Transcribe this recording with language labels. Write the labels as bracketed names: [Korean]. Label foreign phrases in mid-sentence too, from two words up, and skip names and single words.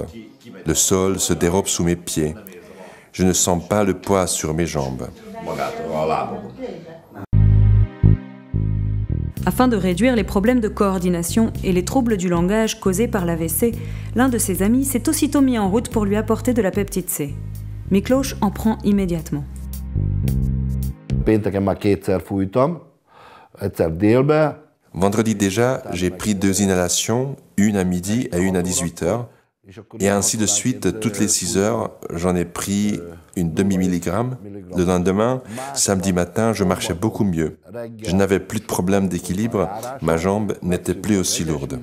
[French] Le sol se dérobe sous mes pieds. Je ne sens pas le poids sur mes jambes. Afin de réduire les problèmes de coordination et les troubles du langage causés par l'AVC, l'un de ses amis s'est aussitôt mis en route pour lui apporter de la peptide C. Miklós en prend immédiatement. [Hungarian] Pénteken már kétszer fújtam, egyszer délbe. [French] Vendredi déjà, j'ai pris 2 inhalations, une à midi et une à 18 h. Et ainsi de suite, toutes les 6 heures, j'en ai pris une demi-milligramme. Le lendemain, samedi matin, je marchais beaucoup mieux. Je n'avais plus de problème d'équilibre, ma jambe n'était plus aussi lourde.